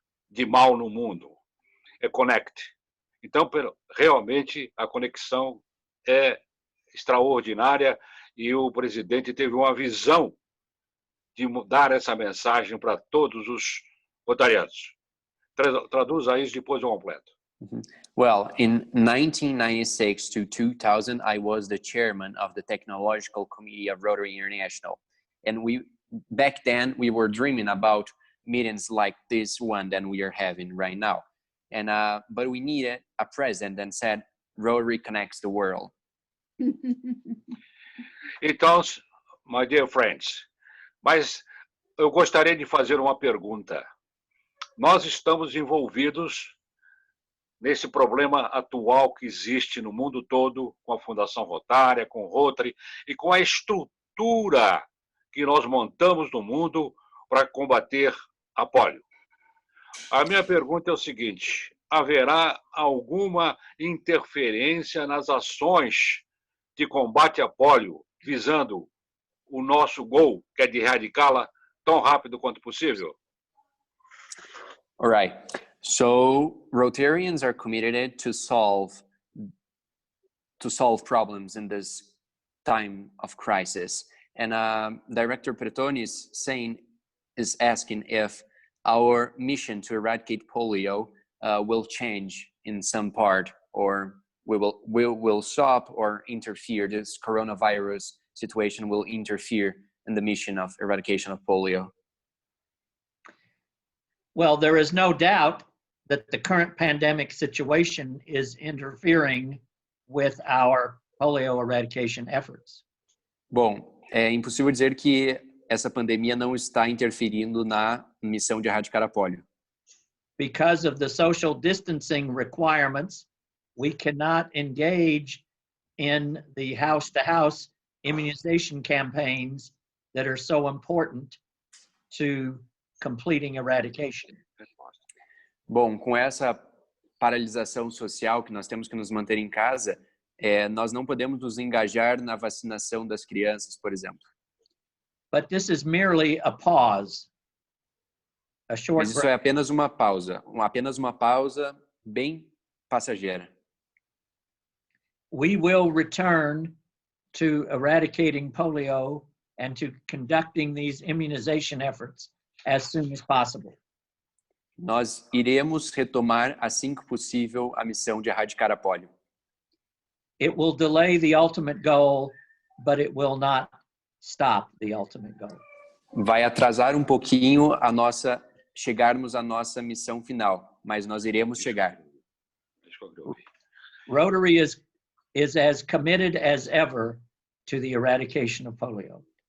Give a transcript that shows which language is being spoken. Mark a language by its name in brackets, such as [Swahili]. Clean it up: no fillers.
[Portuguese] De mal no mundo. É connect. Então, realmente, a conexão é extraordinária e o presidente teve uma visão de dar essa mensagem para todos os rotarianos. Traduza isso depois eu completo. [English] Well, in 1996 to 2000, I was the chairman of the Technological Committee of Rotary International. And back then, we were dreaming about meetings like this one that we are having right now. And but we needed a president that said, Rotary connects the world. [Portuguese] Então, [English] my dear friends, [Portuguese] mas eu gostaria de fazer uma pergunta. Nós estamos envolvidos nesse problema atual que existe no mundo todo, com a Fundação Rotária, com o Rotary e com a estrutura que nós montamos no mundo para combater a polio. A minha pergunta é o seguinte: haverá alguma interferência nas ações de combate à polio, visando o nosso gol, que é de erradicá-la tão rápido quanto possível? [English] All right. So Rotarians are committed to solve problems in this time of crisis. And Director Pretoni is asking if our mission to eradicate polio will change in some part, or we will stop or interfere. This coronavirus situation will interfere in the mission of eradication of polio. Well, there is no doubt that the current pandemic situation is interfering with our polio eradication efforts. [Portuguese] Bom, é impossível dizer que essa pandemia não está interferindo na missão de erradicar a polio. [English] Because of the social distancing requirements, we cannot engage in the house-to-house immunization campaigns that are so important to completing eradication. [Portuguese] Bom, com essa paralisação social que nós temos que nos manter em casa, nós não podemos nos engajar na vacinação das crianças, por exemplo. [English] But this is merely a pause, a short [Portuguese] Mas isso [English] break. [Portuguese] é apenas uma pausa bem passageira. [English] We will return to eradicating polio and to conducting these immunization efforts as soon as possible. [Portuguese] Nós iremos retomar assim que possível a missão de erradicar a polio. [English] It will delay the ultimate goal, but it will not stop the ultimate goal. [Portuguese] Vai atrasar um pouquinho chegarmos à nossa missão final, mas nós iremos chegar. [English] Rotary is as committed as ever to the eradication of polio.